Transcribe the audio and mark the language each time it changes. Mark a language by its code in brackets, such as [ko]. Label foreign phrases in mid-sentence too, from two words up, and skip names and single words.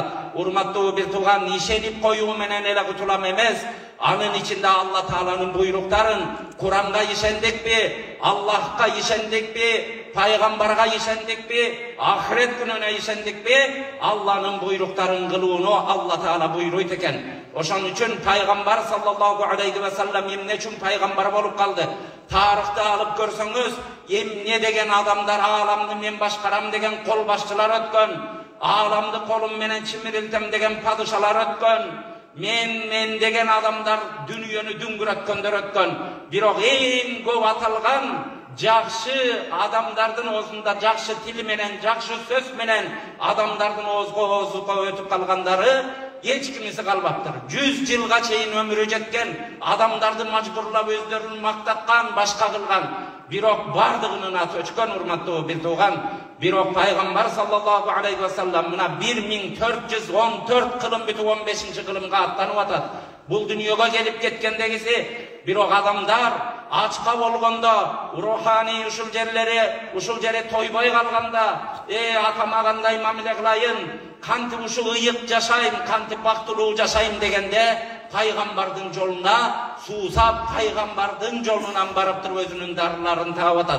[ky] Урматтуу бир тууган, ишенип коюу менен эле кутулам эмес, анын ичинде Алла Тааланын буйруктарын, Кур'анга ишендикпи, Аллахка ишендикпи, пайгамбарга ишендикпи, ахирет күнүнө ишендикпи, Алланын буйруктарын кылууну Алла Таала буйруйт экен. Ошон үчүн пайгамбар [ar] صلى الله عليه وسلم [ky] эмне үчүн пайгамбар болуп калды? Тарыхты алып көрсөңүз, эмне деген адамдар ааламды мен башкарам деген кол башчылар өткөн, ааламды колум менен чимирилтем деген падышалар өткөн, мен деген адамдар дүнүйөнү дүңгүрөткөндөр өткөн. Бирок эң көп аталган жакшы адамдардын оозунда жакшы тил менен, жакшы сөз менен адамдардын оозуга өтүп калгандары эч кимиси калбаптыр. 100 жылга чейин өмүрү жеткен, адамдарды мажбурлап өздөрүн мактаткан, башка кылган. Бирок бардыгынын аты өчкөн, урматтуу бир тууган. Бирок пайгамбар [ar] صلى الله عليه وسلم [ky] мына 1414 кылым бүтүп 15-чи кылымга аттанып атат. Бул дүйнөгө келип кеткендегиси, бирок адамдар ачка болгондо, руханий ушул жери тойбой калганда, атама кандай мамиле кылайын, кантип ушул ыйык жашайм, кантип бактылуу жашайм дегенде, пайгамбардын жолуна суусап, пайгамбардын жолунан барып туруп өзүнүн дарыларын таап атат.